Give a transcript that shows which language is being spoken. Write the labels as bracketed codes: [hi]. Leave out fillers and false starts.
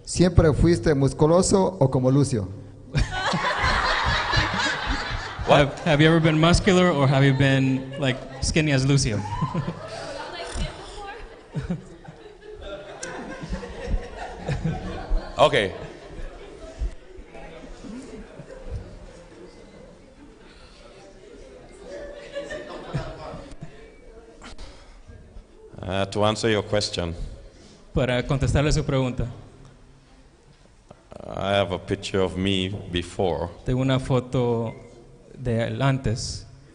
[es] ¿Siempre fuiste musculoso o como Lucio? [en] Have you ever been muscular or have you been like skinny as Lucio? Okay. To answer your question, [es] Para contestarle su pregunta, [en] I have a picture of me before. [es] tengo una foto de él antes.